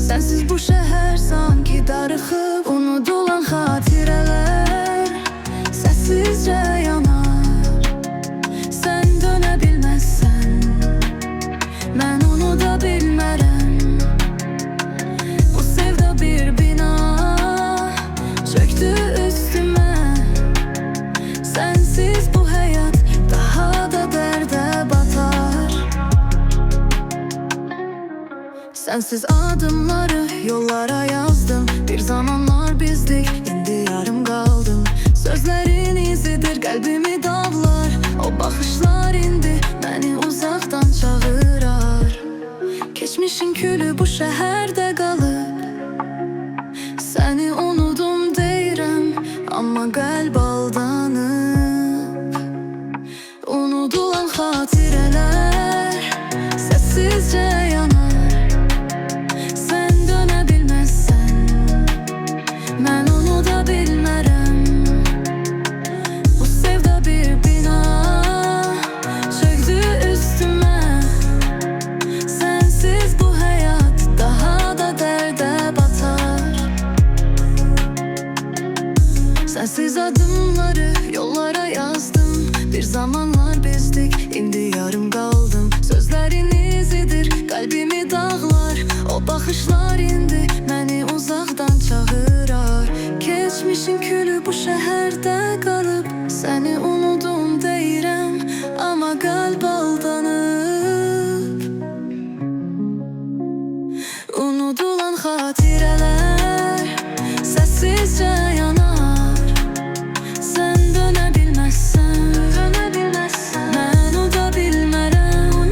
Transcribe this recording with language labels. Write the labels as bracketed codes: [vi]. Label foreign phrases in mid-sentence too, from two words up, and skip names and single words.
[az] Sənsiz bu şəhər sanki darıxıb. Unudulan xatirələr səssizcə yanar. Sən dönə bilməzsən, mən unuda bilmərəm. Bu sevda bir bina çöktü üstümə. [tr] Sensiz bu hayat daha da derde batar. Sensiz adımları yollara yazdım. Bir zamanlar bizdik, indi yarım kaldım. Sözlerin izidir, kalbimi dağlar. O bakışlar indi beni uzaktan çağırar. Geçmişin külü bu şehirde kalıp. [az] Seni unudum deyirəm, amma kalp aldanıb. Unudulan xatirələr səssizcə yanar. Sən dönə bilməzsən, mən unuda bilmərəm. Bu sevda bir bina çöktü üstümə. [tr] Sensiz bu hayat daha da derde batar. Sensiz adımları yollara yazdım. Bir zamanlar bizdik, indi yarım kaldım. Sözlerin izidir, kalbimi dağlar. O bakışlar indi beni uzaktan çağırar. Geçmişin külü bu şehirde kalıp. [az] Seni unudum deyirəm, ama kalp aldanıb. Unudulan xatirələr səssizcə yanar. Sən dönə bilməzsən, mən unuda bilmərəm.